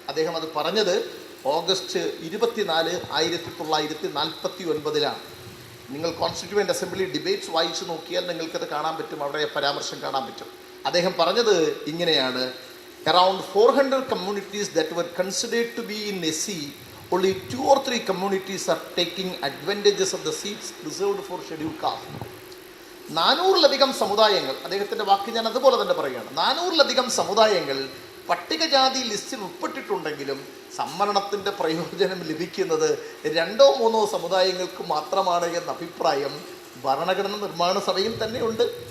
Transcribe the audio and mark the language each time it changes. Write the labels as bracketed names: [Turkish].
[Malayalam] അദ്ദേഹം അത് പറഞ്ഞത് ഓഗസ്റ്റ് 24, 1949 നിങ്ങൾ കോൺസ്റ്റിറ്റ്യൂവൻ്റ് അസംബ്ലി ഡിബേറ്റ്സ് വായിച്ചു നോക്കിയാൽ നിങ്ങൾക്കത് കാണാൻ പറ്റും, അവിടെ പരാമർശം കാണാൻ പറ്റും. അദ്ദേഹം പറഞ്ഞത് ഇങ്ങനെയാണ്: [English] Around 400 communities that were considered to be in SC only 2 or 3 communities are taking advantages of the seats reserved for scheduled caste. [Malayalam] 400-ലധികം സമുദായങ്ങൾ, അദ്ദേഹത്തിൻ്റെ വാക്ക് ഞാൻ അതുപോലെ തന്നെ പറയുകയാണ്, 400-ലധികം സമുദായങ്ങൾ പട്ടികജാതി ലിസ്റ്റിൽ ഉൾപ്പെട്ടിട്ടുണ്ടെങ്കിലും സംവരണത്തിൻ്റെ പ്രയോജനം ലഭിക്കുന്നത് 2-3 സമുദായങ്ങൾക്ക് മാത്രമാണ് എന്ന അഭിപ്രായം ഭരണഘടനാ നിർമ്മാണ സഭയിൽ തന്നെയുണ്ട്.